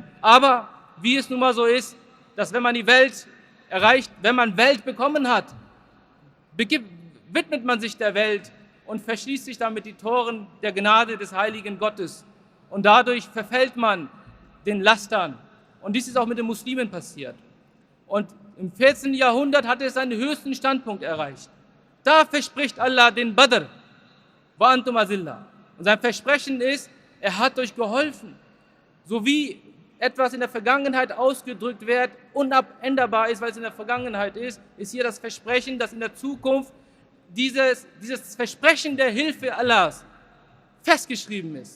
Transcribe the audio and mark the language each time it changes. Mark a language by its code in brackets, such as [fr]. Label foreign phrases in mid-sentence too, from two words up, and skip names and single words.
[de] Aber wie es nun mal so ist, dass wenn man die Welt erreicht, wenn man Welt bekommen hat, widmet man sich der Welt und verschließt sich damit die Toren der Gnade des heiligen Gottes. Und dadurch verfällt man den Lastern. Und dies ist auch mit den Muslimen passiert. Und im 14. Jahrhundert hat es seinen höchsten Standpunkt erreicht. Da verspricht Allah den Badr, [ar] وأنتم أذلة. [de] Und sein Versprechen ist, er hat euch geholfen. So wie etwas in der Vergangenheit ausgedrückt wird, unabänderbar ist, weil es in der Vergangenheit ist, ist hier das Versprechen, dass in der Zukunft dieses Versprechen der Hilfe Allahs festgeschrieben ist.